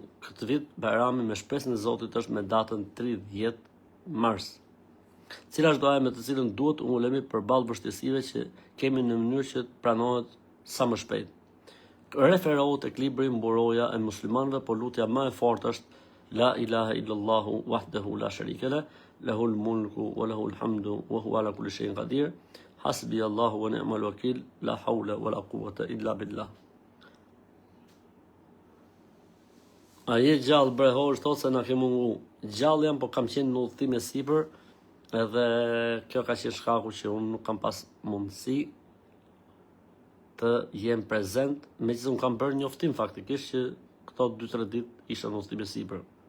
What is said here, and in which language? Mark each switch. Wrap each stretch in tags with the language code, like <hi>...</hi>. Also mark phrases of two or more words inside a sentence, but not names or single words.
<sq>Këtë vit Bajrami me shpresën e Zotit është me datën 30 mars. Cila është doja me të cilën duhet ulemi përballë vështirësive që kemi në mënyrë që të pranohet sa më shpejt. Referohet tek libri Mburoja e muslimanëve, por lutja më e fortë është</sq> <ar>لا إله إلا الله وحده لا شريك له له الملك وله الحمد وهو على كل شيء قدير. حسبي الله ونعم الوكيل لا حول ولا قوة إلا بالله.</ar> <sq>A je gjallë brehor, thotë se na ke mungu. Gjallë jam, po kam qenë në udhëtim e sipër, edhe kjo ka qenë shkaku që unë nuk kam pas mundësi të jem prezent, meqenëse unë kam bërë njoftim faktikisht që këto 2-3 ditë isha në udhëtim e sipër.</sq>